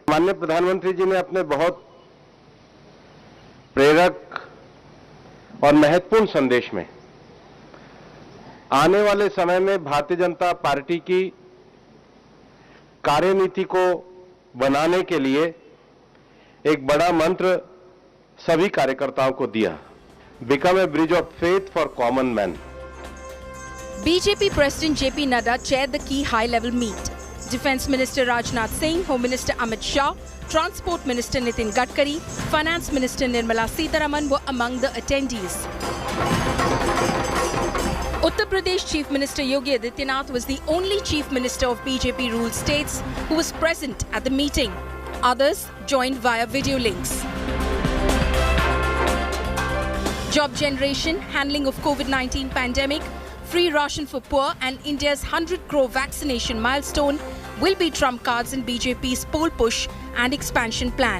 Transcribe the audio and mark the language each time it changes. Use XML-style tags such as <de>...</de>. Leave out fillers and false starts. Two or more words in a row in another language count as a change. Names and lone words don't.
<hi>माननीय प्रधानमंत्री जी ने अपने बहुत प्रेरक और महत्वपूर्ण संदेश में आने वाले समय में भारतीय जनता पार्टी की कार्यनीति को बनाने के लिए एक बड़ा मंत्र सभी कार्यकर्ताओं को दिया,</hi> <en>Become a bridge of faith for common man. BJP President JP Nadda chaired the key high-level meet. Defence Minister Rajnath Singh, Home Minister Amit Shah, Transport Minister Nitin Gadkari, Finance Minister Nirmala Sitharaman were among the attendees. Uttar Pradesh Chief Minister Yogi Adityanath was the only Chief Minister of BJP-ruled states who was present at the meeting. Others joined via video links. Job generation, handling of COVID-19 pandemic, free ration for poor and India's 100 crore vaccination milestone will be trump cards in BJP's poll push and expansion plan.</en>